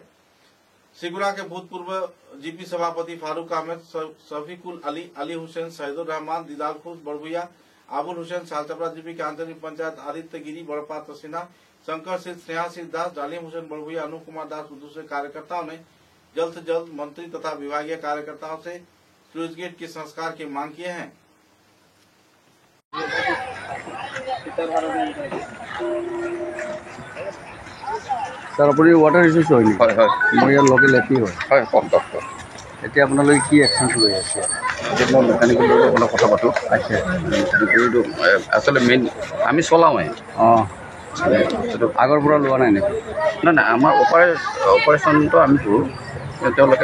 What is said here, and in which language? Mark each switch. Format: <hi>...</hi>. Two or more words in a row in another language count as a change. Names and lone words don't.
<hi>सिगुरा के भूतपूर्व जीपी सभापति फारूक अहमद, शफीकुल अली, अली हुसैन, शहीदुर रहमान, दीदार खुश बड़भुया, आबुल हुसैन, सालचपरा जीपी के आंतरिक पंचायत आदित्य गिरी, बड़पात्र सिन्हा, शंकर सिंह, स्नेहासिंह दास, डालिम हुसैन बड़भुया, अनूप कुमार दास, दूसरे कार्यकर्ताओं ने जल्द से जल्द मंत्री तथा विभागीय कार्यकर्ताओं से</hi> <en>sluice gate</en> <hi>के संस्कार की मांग किए हैं। सर अपनी</hi> <en>water resource</en> <as>হয় হয় হয় মই ইয়াৰ লোকেল এপি হয় কম ডক্টৰ এতিয়া আপোনালোকে কি একশ্যন লৈ আছে? মই মেকানিকেল লগত অলপ কথা পাতোঁ। আচ্ছা এইটো আচলতে মেইন আমি চলাওঁৱে। অঁ আগৰ পৰা লোৱা নাই নেকি? নাই নাই, আমাৰ অপাৰেশ্যনটো আমি কৰোঁ, তেওঁলোকে</as>